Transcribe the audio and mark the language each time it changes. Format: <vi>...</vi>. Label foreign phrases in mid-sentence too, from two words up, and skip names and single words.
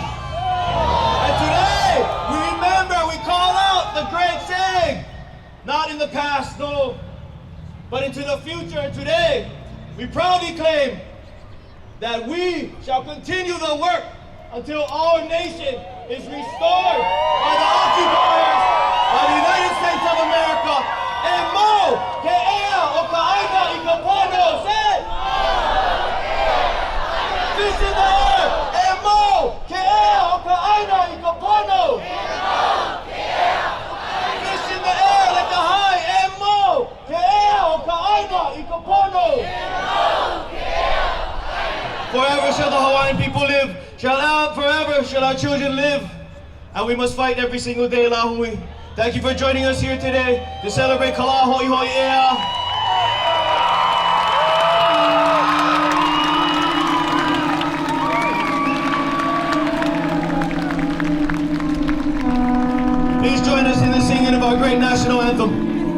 <en>And today, we remember, we call out the great saying, not in the past, no, but into the future. And today, we proudly claim that we shall continue the work until our nation is restored by the occupiers of the United States of America.</en> <haw>And mo, ke ea, o ka aina, i ka pono,</haw> <en>say it! Fist in the air,</en> <haw>and mo, ke ea, o ka aina, i ka pono.</haw> <en>Fist in the air like a high,</en> <haw>and mo, ke ea, o ka aina, i ka pono.</haw> <en>Forever shall the Hawaiian people live, forever shall our children live, and we must fight every single day, Lahui. Thank you for joining us here today to celebrate Kala Hoi Hoi Ea. Please join us in the singing of our great national anthem.</en>